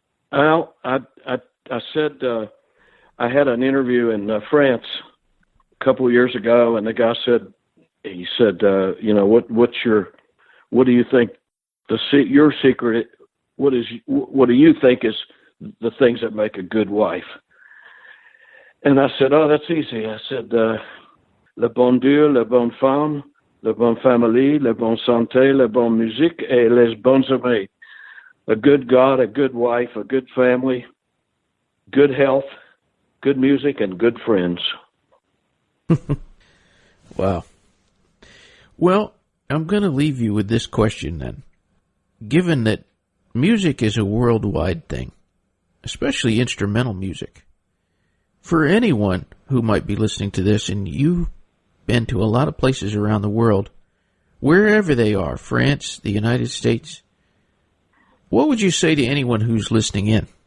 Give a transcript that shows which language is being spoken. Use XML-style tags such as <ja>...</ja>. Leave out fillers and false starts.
<en>Well, I said I had an interview in France a couple of years ago, and the guy said, you know, what do you think your secret? What do you think is the things that make a good wife? And I said, oh, that's easy. I said,</en> <fr>le bon Dieu, la bonne femme, la bonne famille, la bonne santé, la bonne musique, et les bons amis.</fr> <en>A good God, a good wife, a good family, good health, good music, and good friends. Wow. Well, I'm going to leave you with this question then. Given that music is a worldwide thing, especially instrumental music, for anyone who might be listening to this, and you've been to a lot of places around the world, wherever they are, France, the United States, what would you say to anyone who's listening in?</en>